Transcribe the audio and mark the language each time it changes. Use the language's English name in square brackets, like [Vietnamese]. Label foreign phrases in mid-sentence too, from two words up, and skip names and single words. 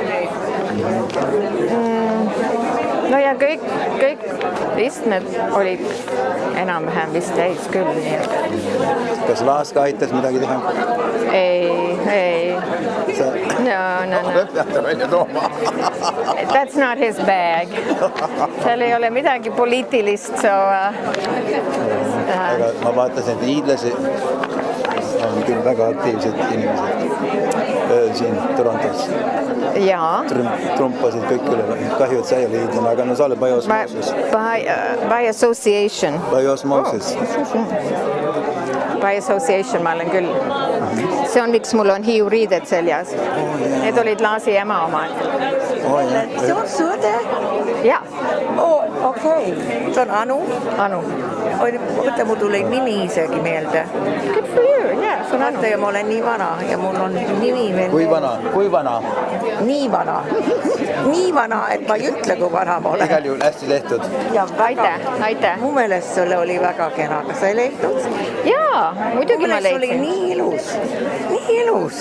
[Estonian] No ja kõik istmed olid enam-vähem vist täis küll. Kas Laaska aitas midagi teha? Ei. No. Peate välja tooma. [English] That's not his bag. [Estonian] Seal ei ole midagi poliitilist, Aga ma vaatasin, et hiidlasi on küll väga aktiivsed inimesed siin Torontos. Jaa. Trumpasid kõik üle. Kahju, et sa ei ole hiidlane, aga no sa oled [English] by osmosis. By association. By osmosis. By association [Estonian] ma olen küll. See on miks mul on hiiuriided seljas. Need olid Laasi ema omad. See on Sõde? Jaa. Okei. See on Anu? Mõtle, mul tuli nimi isegi meelde. [English] Good for you, yeah, [Estonian] see on Anu. Ja ma olen nii vana ja mul on nimi meelde. Kui vana? Nii vana. Nii vana, et ma ei ütle, kui vana ma olen. Igal juhul hästi tehtud. Aitäh. Mu meelest selle oli väga kena. Kas sa ei leidnud? Jaa, muidugi ma leidsin. Mu meelest oli nii ilus.